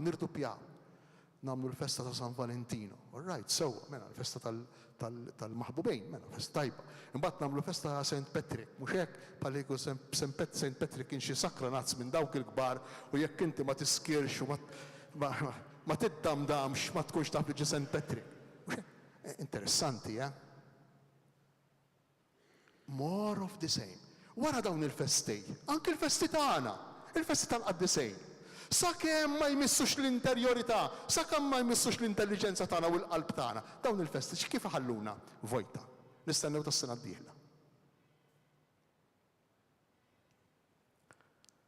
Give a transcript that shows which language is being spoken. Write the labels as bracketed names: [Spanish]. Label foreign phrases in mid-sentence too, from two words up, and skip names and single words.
[Maltese] Nagħmlu l-festa ta' San Valentino. [English] All right, [Maltese] sewwa, mela l-festa tal-maħbubejn, mela festa tajba. Imbagħad nagħmlu festa ta' St. Patrick, mhux hekk bħaliku St. Patrick kien xi sakranazz minn dawk il-kbar u jekk inti ma tiskirx u ma tiddamdamx ma tkunx taf li ġi St. Patrick. Interessanti, [English] More of the same. [Maltese] Wara dawn il-festi, anke il-festi tagħna, il-festi tal-qaddisejn. Sakemm ma jmissux l-interjorità, sakemm ma jmissux l-intelligenza tagħna u l-qalb tagħna. Dawn il-festi kif ħalluna vojta. Nistennew tas-sena d-dieħla.